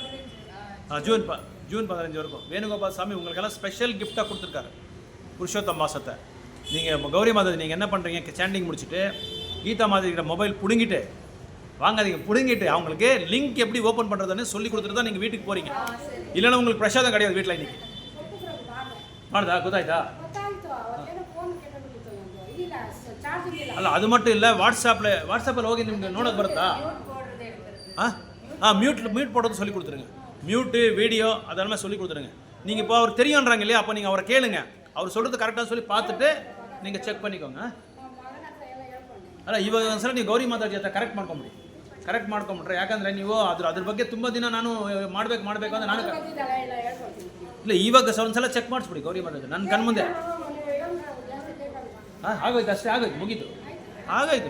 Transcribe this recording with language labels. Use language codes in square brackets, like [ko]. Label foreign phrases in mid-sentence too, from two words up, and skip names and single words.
[ta] ஜூன் 15 வரைக்கும் வேணுகோபால் சாமி உங்களுக்கெல்லாம் ஸ்பெஷல் கிஃப்டாக கொடுத்துருக்காரு புருஷோத்தம மாதத்தை. நீங்கள் கௌரி மாதத்தை நீங்கள் என்ன பண்ணுறீங்க? சாண்டிங் முடிச்சுட்டு கீதா மாதிரி மொபைல் பிடுங்கிட்டு வாங்காதீங்க, பிடுங்கிட்டு அவங்களுக்கு லிங்க் எப்படி ஓப்பன் பண்ணுறதுன்னு சொல்லி கொடுத்துட்டு தான் நீங்கள் வீட்டுக்கு போகிறீங்க. [kn] ಸರಿ [ta] இல்லைன்னா உங்களுக்கு பிரசாதம் கிடையாது வீட்டில் இன்னைக்கு. [kn] ಮಾಡುದಾ ಗೊತ್ತಾಯ್ತಾ? ಅಲ್ಲ ಅದು ಮಟ್ಟ ಇಲ್ಲ, ವಾಟ್ಸಪ್ಪಲ್ಲಿ ಹೋಗಿ ನಿಮ್ಗೆ ನೋಡೋದು ಬರುತ್ತಾ? [ta] ಮ್ಯೂಟ್ போடுறது எடுக்கிறது. மியூட் போடுறது சொல்லி கொடுத்துருங்க. மியூட்டு வீடியோ அதெல்லாமே சொல்லி கொடுத்துருங்க. நீங்கள் இப்போ அவர் தெரியுன்றாங்க இல்லையா, அப்போ நீங்கள் அவரை கேளுங்க, அவர் சொல்கிறது கரெக்டாக சொல்லி பார்த்துட்டு நீங்கள் ಚೆಕ್ பண்ணிக்கோங்க. [kn] ಅಲ್ಲ ಇವಾಗ ಒಂದ್ಸಲ ನೀವು ಗೌರಿ ಮಾತಾಜಿ ಹತ್ರ ಕರೆಕ್ಟ್ ಮಾಡ್ಕೊಂಬಿಟ್ರೆ, ಯಾಕಂದರೆ ನೀವು ಅದ್ರ ಬಗ್ಗೆ ತುಂಬ ದಿನ ನಾನು ಮಾಡಬೇಕು ಅಂತ ನಾನು ಇಲ್ಲ, ಇವಾಗ ಒಂದ್ಸಲ ಚೆಕ್ ಮಾಡಿಸ್ಬಿಡಿ ಗೌರಿ ಮಾತಾಜಿ ನನ್ನ ಕಣ್ಮುಂದೆ. ಆಗೋಯ್ತು, ಅಷ್ಟೇ ಆಗೋಯ್ತು, ಮುಗೀತು, ಆಗೋಯ್ತು.